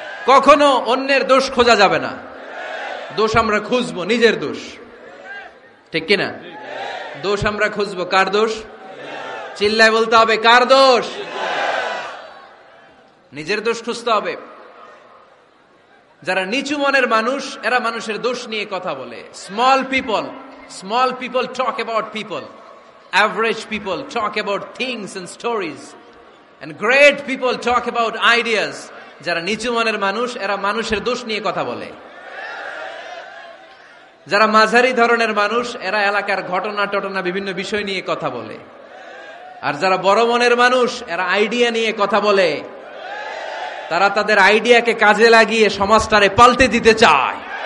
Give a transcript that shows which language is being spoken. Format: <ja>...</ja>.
<bn>কখনো অন্যের দোষ খোঁজা যাবে না। দোষ আমরা খুঁজবো, নিজের দোষ, ঠিক কিনা? দোষ আমরা খুঁজবো, কার দোষ? চিল্লায় বলতে হবে, কার দোষ? নিজের দোষ খুঁজতে হবে। যারা নিচু মনের মানুষ, এরা মানুষের দোষ নিয়ে কথা বলে।</bn> <en>Small people talk about people, average people talk about things and stories, and great people talk about ideas.</en> <bn>যারা নিচু মনের মানুষ, এরা মানুষের দোষ নিয়ে কথা বলে। যারা মাঝারি ধরনের মানুষ, এরা এলাকার ঘটনা বিভিন্ন বিষয় নিয়ে কথা বলে। আর যারা বড় মনের মানুষ, এরা আইডিয়া নিয়ে কথা বলে। তারা তাদের আইডিয়াকে কাজে লাগিয়ে সমাজটারে পাল্টে দিতে চায়।</bn>